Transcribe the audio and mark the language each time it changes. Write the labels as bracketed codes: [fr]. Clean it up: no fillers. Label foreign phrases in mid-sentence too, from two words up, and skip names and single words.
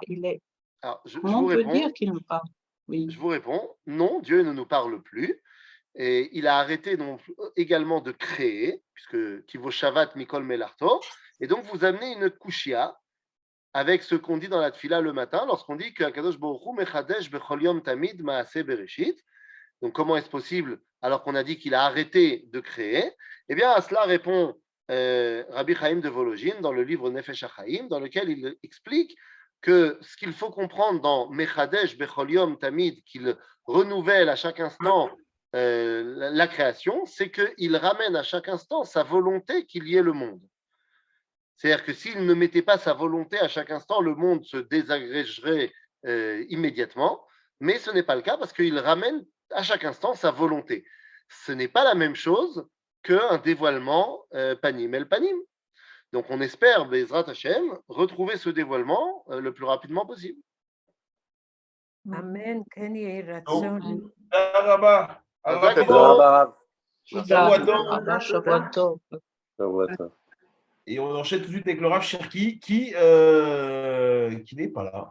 [fr] Comment on peut dire qu'il nous parle? Oui. Je vous réponds, non, Dieu ne nous parle plus. Et il a arrêté donc également de créer, puisque [he] כי בו שבת מכל מלאכתו. [fr] Et donc vous amenez une kushia avec ce qu'on dit dans la tfila le matin, lorsqu'on dit que [he] הקדוש ברוך הוא מחדש בכל יום תמיד מעשה בראשית. [fr] Donc comment est-ce possible alors qu'on a dit qu'il a arrêté de créer? Eh bien à cela répond Rabbi Chaim de Volojin dans le livre Nefesh HaChaim, dans lequel il explique que ce qu'il faut comprendre dans [he] מחדש בכל יום תמיד, [fr] qu'il renouvelle à chaque instant la création, c'est qu'il ramène à chaque instant sa volonté qu'il y ait le monde. C'est-à-dire que s'il ne mettait pas sa volonté à chaque instant, le monde se désagrégerait immédiatement, mais ce n'est pas le cas parce qu'il ramène à chaque instant sa volonté. Ce n'est pas la même chose qu'un dévoilement [he] פנים אל פנים. [fr] Donc on espère, [he] בעזרת השם, [fr] retrouver ce dévoilement le plus rapidement possible. Amen. Et on enchaîne tout de suite avec le Rav Cherki qui n'est pas là.